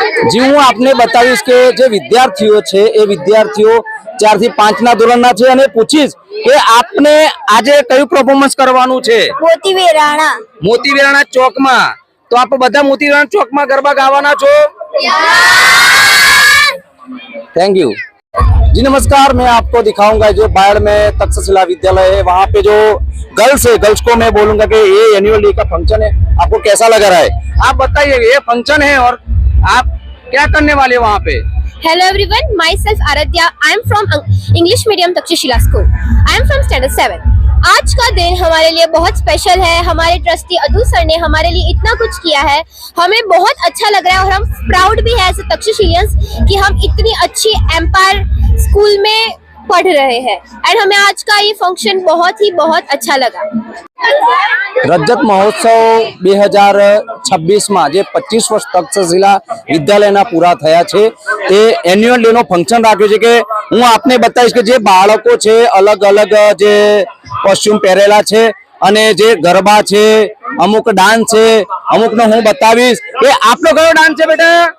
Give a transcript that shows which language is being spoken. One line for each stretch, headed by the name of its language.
Gujarati: જી, હું આપને બતાવીશ કે જે વિદ્યાર્થીઓ છે એ વિદ્યાર્થીઓ 4 થી 5 ના ધોરણના છે અને પૂછીશ કે આપને આજે કયું પરફોર્મન્સ કરવાનું છે? મોતી વેરાણા ચોકમાં. તો આપ બધા મોતી વેરાણા ચોકમાં ગરબા ગાવાના છો?
English: Thank you ji.
Hindi: नमस्कार, मैं आपको दिखाऊंगा जो बायड़ में तक्षशिला विद्यालय है, वहाँ पे जो गर्ल्स है, गर्ल्स को मैं बोलूंगा कि ये एनुअल डे का फंक्शन है, आपको कैसा लग रहा है? आप बताइए, ये फंक्शन है और आप क्या करने वाले वहाँ पे?
English: Hello everyone, myself Aradhya. I am from English Medium Takshashila School. I am from Standard 7.
Hindi: आज का दिन हमारे लिए बहुत स्पेशल है. हमारे ट्रस्टी अतुल सर ने हमारे लिए इतना कुछ किया है, हमें बहुत अच्छा लग रहा है और हम प्राउड भी है एज तक्षशिलियंस कि हम इतनी अच्छी एम्पायर स्कूल में पढ़ रहे हैं. एंड हमें आज का ये फंक्शन बहुत अच्छा लगा.
Gujarati: रजत महोत्सव 2026 માં જે 25 વર્ષ તક્ષશિલા વિદ્યાલયના પૂરા થયા છે તે એન્યુઅલ ડે નો ફંક્શન રાખ્યો છે. કે હું આપને બતાવીશ કે જે બાળકો છે અલગ અલગ જે કોસ્ટ્યુમ પહેરેલા છે અને જે ગરબા છે, અમુક ડાન્સ છે, અમુકનો હું બતાવીશ કે આપનો કયો ડાન્સ છે બેટા?